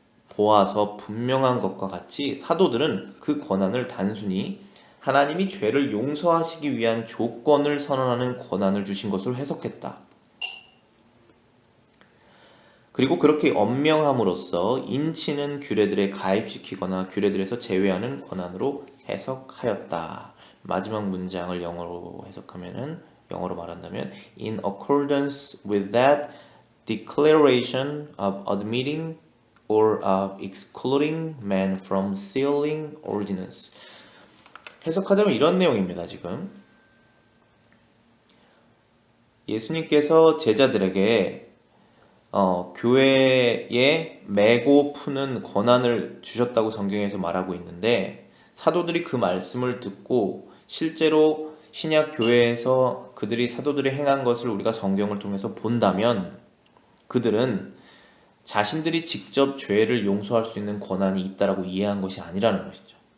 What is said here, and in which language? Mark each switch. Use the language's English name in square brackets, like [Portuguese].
[Korean] 보아서 분명한 것과 같이 사도들은 그 권한을 단순히 하나님이 죄를 용서하시기 위한 조건을 선언하는 권한을 주신 것으로 해석했다. 그리고 그렇게 엄명함으로써 인치는 규례들에 가입시키거나 규례들에서 제외하는 권한으로 해석하였다. 마지막 문장을 영어로 말한다면 [English] in accordance with that declaration of admitting or of excluding man from sealing ordinance. [Korean] 해석하자면 이런 내용입니다. 지금 예수님께서 제자들에게 교회에 매고 푸는 권한을 주셨다고 성경에서 말하고 있는데 사도들이 그 말씀을 듣고 실제로 신약 교회에서 그들이 사도들이 행한 것을 우리가 성경을 통해서 본다면 그들은 자신들이 직접 죄를 용서할 수 있는 권한이 있다라고 이해한 것이 아니라는 것이죠.